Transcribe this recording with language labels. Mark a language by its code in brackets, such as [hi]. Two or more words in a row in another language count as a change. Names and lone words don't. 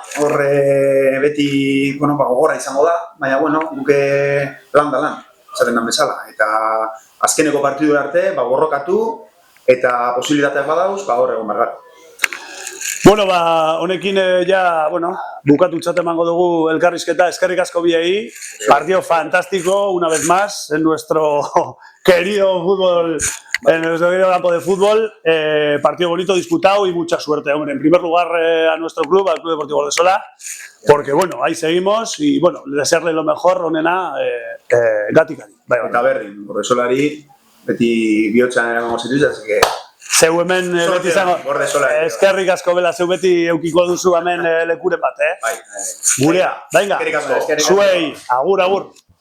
[eu] Hor beti gogorra izango da, baina guke lan, esaten dan bezala. Eta azkeneko partidu arte, borrokatu, eta posibilitateak badauz, hor egon behar gara. Honekin bukatu txat emango dugu elkarrizketa, eskerrik asko biei, [es] partido fantástico, una vez más, en nuestro querido fútbol, en nuestro querido campo de fútbol, partido bonito, disputado y mucha suerte, hombre. En primer lugar a nuestro club, al Club Deportivo Gordesola, porque ahí seguimos y desearle lo mejor, [eu] onena, Gatikari. Eta berdin, Gordesolari, beti bihotxan eramango zituz, [es] así que [eu] Zeu hemen beti izango, Gordesola. eskerrik asko bela, zeu beti eukiko duzu hemen lekuren bat, Bai. Gurea, venga, Eskerrik asko. zuei, agur, agur.